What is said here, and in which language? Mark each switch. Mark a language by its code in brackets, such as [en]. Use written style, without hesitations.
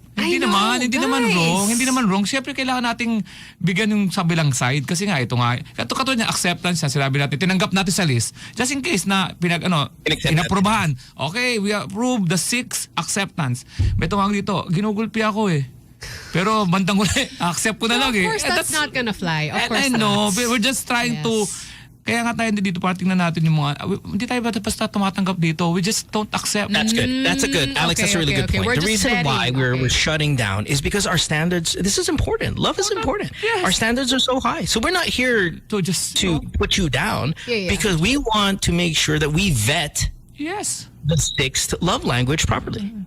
[tl] Hindi naman wrong. Siyempre kailangan nating bigyan yung sabilang side kasi nga ito nga katulad ng acceptance na sinabi natin, tinanggap natin sa list just in case na inaprobahan. [en] Okay, we approve the 6 acceptance. [tl] May tumawag dito, ginugulpi ako eh. Pero bandang uli, accept ko na lang eh. [en] Of course, that's not gonna fly. Of course I know, but we're just trying to [tl] Kaya nga tayo dito para tingnan natin yung mga, hindi tayo basta tumatanggap dito. [en] We just don't accept. That's good. That's a good, Alex, that's a really good point. The reason why we're shutting down is because our standards, this is important. Love is important. Yes. Our standards are so high. So we're not here to put you down because we want to make sure that we vet the sixth love language properly.